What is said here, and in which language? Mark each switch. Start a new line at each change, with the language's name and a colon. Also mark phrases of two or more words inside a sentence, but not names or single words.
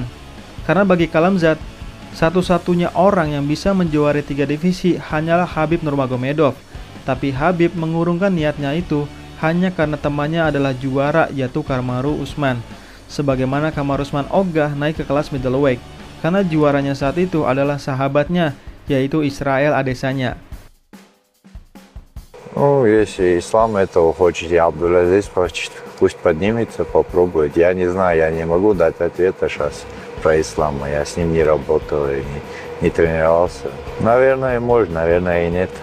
Indonesian: Karena bagi Khalamzat, satu-satunya orang yang bisa menjuari 3 divisi hanyalah Khabib Nurmagomedov. Tapi Khabib mengurungkan niatnya itu hanya karena temannya adalah juara yaitu Kamaru Usman. Sebagaimana Kamaru Usman ogah naik ke kelas middleweight karena juaranya saat itu adalah sahabatnya yaitu Israel Adesanya.
Russian: Ну, если Ислам этого хочет, и Абдул-Азиз хочет, пусть поднимется, попробует. Я не знаю, я не могу дать ответа сейчас про Ислама. Я с ним не работал и не тренировался. Наверное, можно, наверное, и нет.